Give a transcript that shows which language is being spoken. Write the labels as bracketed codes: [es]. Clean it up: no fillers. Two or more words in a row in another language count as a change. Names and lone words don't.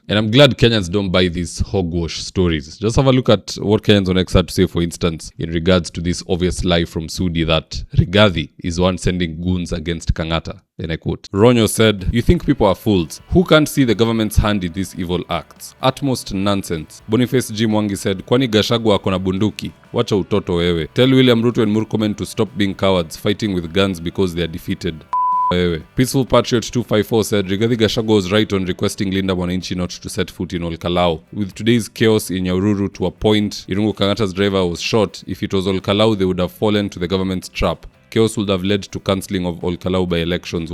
[en] And I'm glad Kenyans don't buy these hogwash stories. Just have a look at what Kenyans on X had to say, for instance, in regards to this obvious lie from Sudi that Rigathi is one sending goons against Kangata. And I quote, Ronyo said, "You think people are fools. Who can't see the government's hand in these evil acts? Utmost nonsense." Boniface G. Mwangi said, [sw] "Kwani Gachagua akona bunduki? Wacha utoto wewe. [en] Tell William Ruto and Murkomen to stop being cowards, fighting with guns because they are defeated." Peaceful Patriot 254 said, "Rigathi Gachagua was right on requesting Linda Mwananchi not to set foot in Olkalau. With today's chaos in Nyahururu to a point, Irungu Kangata's driver was shot. If it was Olkalau, they would have fallen to the government's trap. Chaos would have led to cancelling of Olkalau by elections.